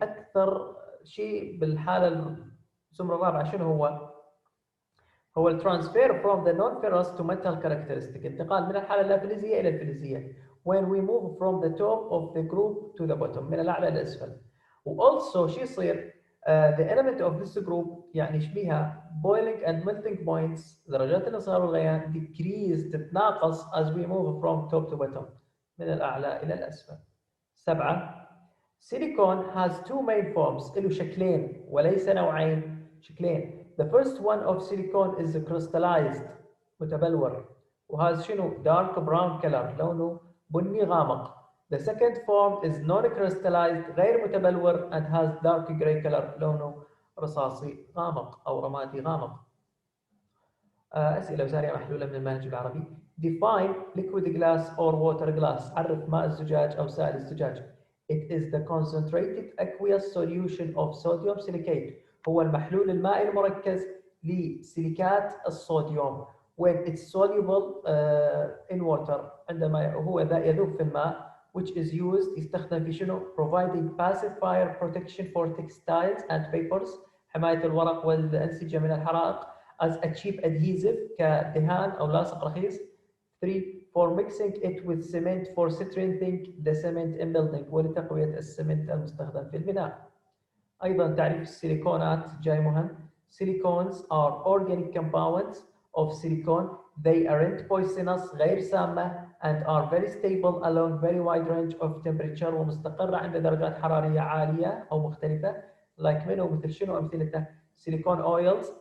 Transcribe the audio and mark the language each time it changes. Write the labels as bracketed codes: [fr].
[ar] أكثر شيء بالحالة الزمرة الرابعة شنو هو؟ هو الترانسفير [en] from the non-ferrous to metal characteristic. [ar] انتقال من الحالة اللافلزية إلى الفلزية. [en] When we move from the top of the group to the bottom. [ar] من الأعلى إلى الأسفل. وألسو شو يصير؟ [en] the element of this group [ar] يعني يشبيها [en] boiling and melting points [ar] درجات الانصهار والغليان [en] decrease [ar] تتناقص [en] as we move from top to bottom [ar] من الأعلى إلى الأسفل. [en] 7. Silicon has two main forms. [ar] له شكلين وليس نوعين، شكلين. [en] The first one of silicon is crystallized [ar] متبلور وهذا شنو؟ [en] dark brown color [ar] لونه بني غامق. [en] The second form is non-crystallized [ar] غير متبلور [en] and has dark gray color [ar] لونه رصاصي غامق أو رمادي غامق. أسئلة وسارية محلولة من المنهج العربي. [en] Define liquid glass or water glass. [ar] عرف ماء الزجاج أو سائل الزجاج. [en] It is the concentrated aqueous solution of sodium silicate. [ar] هو المحلول المائي المركز لسيليكات الصوديوم. [en] When it's soluble in water [ar] عندما هو يذوب في الماء. [en] Which is used [ar] يستخدم في شنو؟ [en] Providing passive fire protection for textiles and papers. [ar] حماية الورق والأنسجة من الحرائق. [en] As a cheap adhesive [ar] كدهان أو لاصق رخيص. 3. [en] For mixing it with cement for strengthening the cement in building. [ar] ولتقوية السمنت المستخدم في البناء. أيضا تعريف السيليكونات جاي مهم. [en] Silicones are organic compounds of silicon. They aren't poisonous [ar] غير سامة [en] and are very stable along very wide range of temperature [ar] ومستقرة عند درجات حرارية عالية أو مختلفة. [en] like [ar] منه مثل شنو أمثلته؟ [en] silicone oils,